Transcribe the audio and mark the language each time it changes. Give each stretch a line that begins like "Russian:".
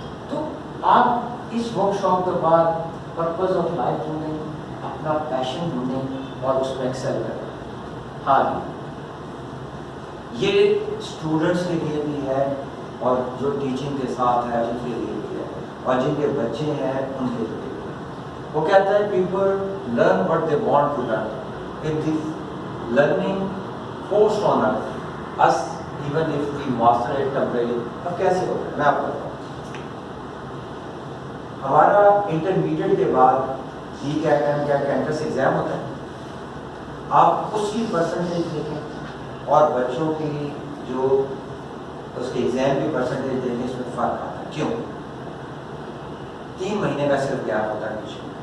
Urdu: تو آپ اس work shop کے بعد پرپز آف لائف ڈھونڈیں, اپنا پیشن ڈھونڈیں اور اس میں ایکسل کریں. ہاں یہ اسٹوڈنٹس کے لیے بھی ہے اور جو ٹیچنگ کے ساتھ ہے ان کے لیے بھی ہے, اور جن کے بچے ہیں ان کے لیے بھی. وہ کہتا ہے
English: People learn what they want to learn. If the learning forced on us, even if we master it temporarily,
Urdu: اب کیسے ہوگا میں آپ کو بتاؤں. ہمارا انٹرمیڈیٹ کے بعد یہ کیا کینٹرس ایگزام ہوتا ہے. آپ اس کی پرسنٹیج دیکھیں اور بچوں کی جو اس کے ایگزام کی پرسنٹیج دیکھیں, اس میں فرق آتا ہے. کیوں؟ 3 مہینے کا صرف گیپ ہوتا ہے پیچھے.